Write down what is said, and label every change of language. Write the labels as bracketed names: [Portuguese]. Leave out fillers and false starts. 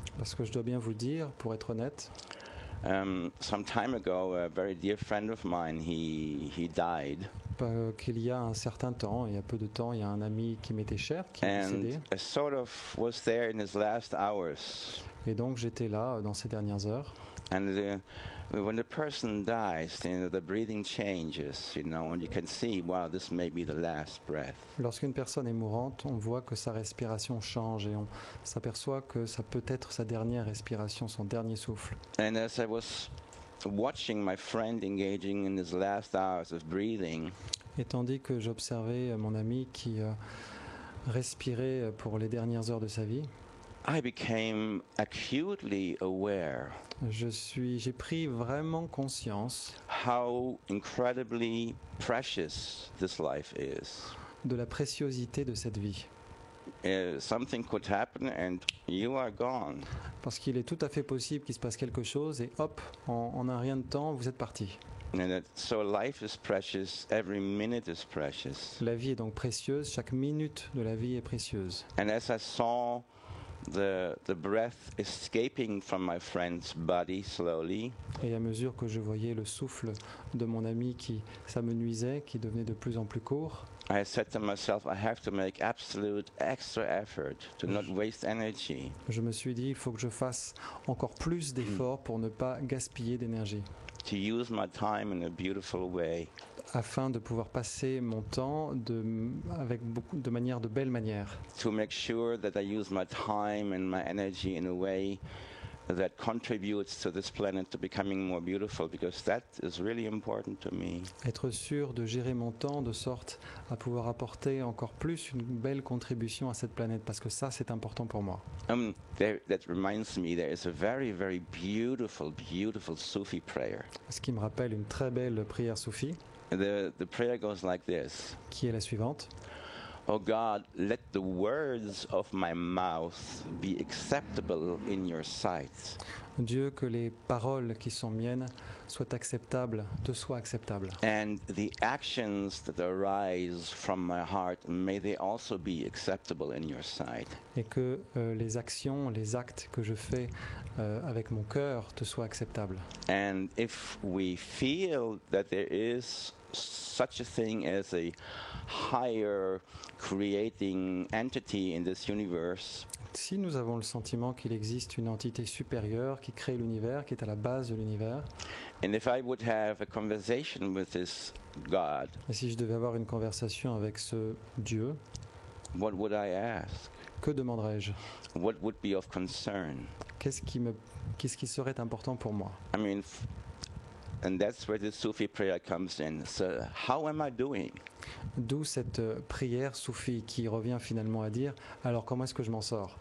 [French] Parce que je dois bien vous dire, pour être honnête, [English] some time ago, a very dear friend of mine, he died. [French] Qu'il y a un certain temps, il y a peu de temps, il y a un ami qui m'était cher, qui est décédé. [English] And I sort of was there in his last hours. [French] Et donc j'étais là dans ces dernières heures. [English] And when the person dies, the breathing changes, and you can see, wow, this may be the last breath. [French] Lorsqu'une personne est mourante, on voit que sa respiration change et on s'aperçoit que ça peut être sa dernière respiration, son dernier souffle. [English] And as I was watching my friend engaging in his last hours of breathing, [French] et tandis que j'observais mon ami qui respirait pour les dernières heures de sa vie, [English] I became acutely aware [French] j'ai pris vraiment conscience [English] how incredibly precious this life is. [French] De la préciosité de cette vie. [English] Something could happen and you are gone. [French] Parce qu'il est tout à fait possible qu'il se passe quelque chose et hop, en un rien de temps, vous êtes parti. [English] So life is precious, every minute is precious. [French] La vie est donc précieuse, chaque minute de la vie est précieuse. [English] And as I saw the breath escaping from my friend's body slowly, [French] et à mesure que je voyais le souffle de mon ami qui s'amenuisait, qui devenait de plus en plus court, [English] I said to myself, I have to make absolute extra effort to not waste energy. [French] Je me suis dit, il faut que je fasse encore plus d'efforts pour ne pas gaspiller d'énergie. [English] to use my time in a beautiful way. [French] afin de pouvoir passer mon temps de manière de belle manière. [English] To make sure that I use my time and my energy in a way that contributes to this planet to becoming more beautiful, because that is really important to me. [French] Être sûr de gérer mon temps de sorte à pouvoir apporter encore plus une belle contribution à cette planète, parce que ça c'est important pour moi. [English] That reminds me, there is a very, very beautiful, beautiful Sufi prayer. [French] Ce qui me rappelle une très belle prière soufie. [English] The prayer goes like this. [French] Qui est la suivante. [English] Oh God, let the words of my mouth be acceptable in your sight. [French] Dieu, que les paroles qui sont miennes soient acceptables, te soient acceptables. [English] And the actions that arise from my heart, may they also be acceptable in your sight. [French] Et que les actions, les actes que je fais avec mon cœur te soient acceptables. [English] And if we feel that there is such a thing as a higher creating entity in this universe, [French] si nous avons le sentiment qu'il existe une entité supérieure qui crée l'univers, qui est à la base de l'univers, [English] and if I would have a conversation with this God, [French] et si je devais avoir une conversation avec ce Dieu, [English] what would I ask? [French] Que demanderais-je? [English] What would be of concern? [French] Qu'est-ce qui serait important pour moi? [English] I mean, and that's where the Sufi prayer comes in. So, how am I doing? [French] D'où cette prière soufie qui revient finalement à dire, alors comment est-ce que je m'en sors?